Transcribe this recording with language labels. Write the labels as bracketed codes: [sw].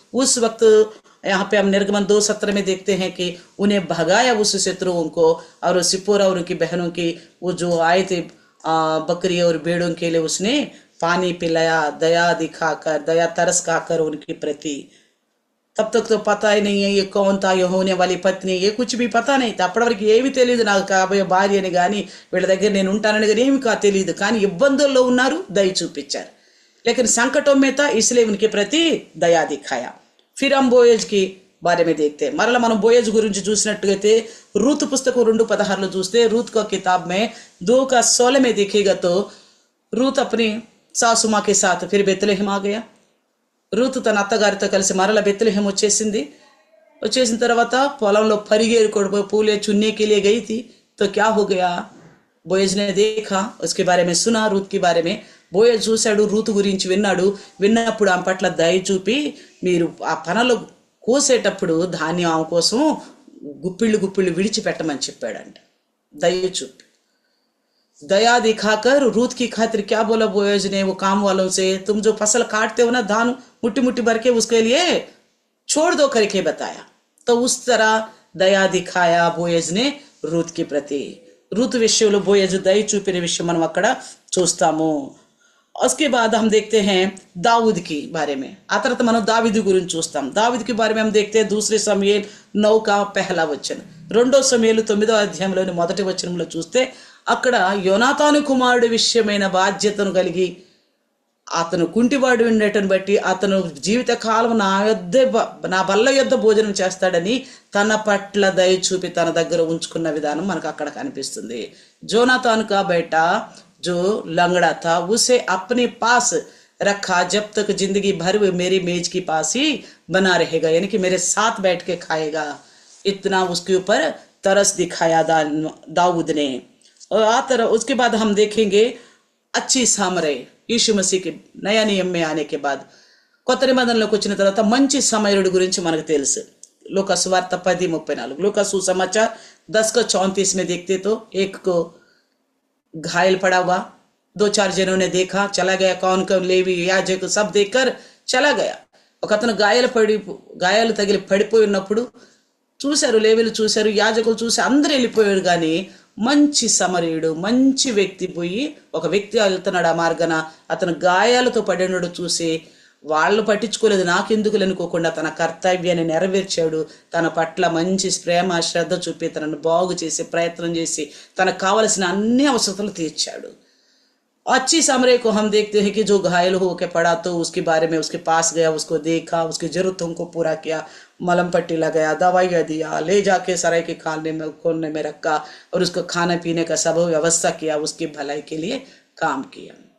[hi] उस वक्त यहाँ पे हम निर्गमन 2:17 में देखते हैं कि उन्हें भगाया उस शत्रुओं को, और सिप्पोरा और उनकी बहनों की वो जो आए थे बकरी और भेड़ों के लिए उसने पानी पिलाया, दया दिखाकर, दया तरस खाकर उनके प्रति। तब तक तो पता ही नहीं है ये कौन था, ये होने वाली पत्नी, ये कुछ भी पता नहीं था. [te] అప్పటి వరకు ఏమీ తెలియదు, నాకు కాబోయే భార్య అని కానీ వీళ్ళ దగ్గర నేను ఉంటానని కానీ ఏమి తెలియదు. కానీ ఇబ్బందుల్లో ఉన్నారు, దయ చూపించారు. [hi] लेकिन संकटों में था इसलिए उनके प्रति दया दिखाया. फिर हम बोयज की बारे में देखते हैं. [te] మరలా మనం బోయజ్ గురించి చూసినట్టుగైతే రూతు పుస్తకం 2:16 చూస్తే [hi] रूत का किताब में 2:16 में देखिएगा तो रूत अपनी सासू माँ के साथ फिर बेतलेहम आ गया. [te] రూత్ తన అత్తగారితో కలిసి మరల బెత్లెహేం వచ్చేసింది. వచ్చేసిన తర్వాత పొలంలో పరిగేరు కొడుకు పూలే [hi] चुनने के लिए गई थी. तो क्या हो गया, बोयज ने देखा, उसके बारे में सुना, रूत के बारे में. [te] బోయజ్ చూశాడు, రూతు గురించి విన్నాడు. విన్నప్పుడు ఆమె పట్ల దయ చూపి మీరు ఆ పనలో కోసేటప్పుడు ధాన్యం ఆమె కోసం గుప్పిళ్ళు గుప్పిళ్ళు విడిచిపెట్టమని చెప్పాడంట. దయ చూపి [hi] दया दिखाकर रूत की खातिर क्या बोला बोयज ने वो काम वालों से, तुम जो फसल काटते हो ना धान मुट्ठी मुट्ठी भर के उसके लिए छोड़ दो करके बताया. तो उस तरह दया दिखाया बोयज ने रूत के प्रति. [te] रूत विषయంలో బోయజ్ దయ చూపిన విషయం మనం అక్కడ చూస్తాము. [hi] उसके बाद हम देखते हैं दाऊद की बारे में. [te] ఆ తర్వాత మనం దావీదు గురించి చూస్తాం. [hi] దావీదు के बारे में हम देखते हैं दूसरे సమూయేలు 9 का पहला वचन. [te] రెండో సమూయేలు 9వ అధ్యాయంలోని మొదటి వచనంలో చూస్తే అక్కడ యోనాతాను కుమారుడు విషయమైన బాధ్యతను కలిగి అతను కుంటివాడు ఉండటం బట్టి అతను జీవితకాలం నా బల్ల యొద్ద భోజనం చేస్తాడని తన పట్ల దయ చూపి తన దగ్గర ఉంచుకున్న విధానం మనకు అక్కడ కనిపిస్తుంది. [hi] जोनातान का बेटा जो लंगड़ा था उसे अपने पास रखा जब तक जिंदगी भर वो मेरी मेज के पास ही बना रहेगा, यानी कि मेरे साथ बैठ के खाएगा. इतना उसके ऊपर तरस दिखाया दाऊद ने. और उसके बाद हम देखेंगे अच्छी सामरे यीशु मसीह के नया नियम में आने के बाद [te] కొత్త నిబంధనలోకి వచ్చిన తర్వాత మంచి సమరయుడి గురించి మనకు తెలుసు. లూకా సువార్త 10:34. [hi] लूका सुसमाचार 10:34 में देखते तो एक को घायल पड़ा हुआ, 2-4 जनों ने देखा, चला गया. कौन कौन लेवी యాజకు सब देखकर चला गया. [te] ఒక అతను గాయాలు తగిలి పడిపోయి ఉన్నప్పుడు చూశారు, లేవీలు చూశారు, యాజకులు చూసి అందరూ వెళ్ళిపోయారు. కానీ మంచి సమరయుడు, మంచి వ్యక్తి పోయి ఒక వ్యక్తి వెళ్తున్నాడు ఆ మార్గాన, అతను గాయాలతో పడినడు చూసి వాళ్ళు పట్టించుకోలేదు, నాకెందుకు అనుకోకుండా తన కర్తవ్యాన్ని నెరవేర్చాడు. తన పట్ల మంచి ప్రేమ శ్రద్ధ చూపి తనను బాగు చేసి ప్రయత్నం చేసి తనకు కావలసిన అన్ని అవసరతలు తీర్చాడు. [hi] अच्छी समरे को हम देखते हैं कि जो घायल होकर पड़ा तो उसके बारे में उसके पास गया, उसको देखा, उसकी जरूरतों को पूरा किया, मलम पट्टी लगाया, दवाइयाँ दिया, ले जाके सराय के खोलने में रखा और उसको खाने पीने का सब व्यवस्था किया, उसकी भलाई के लिए काम किया.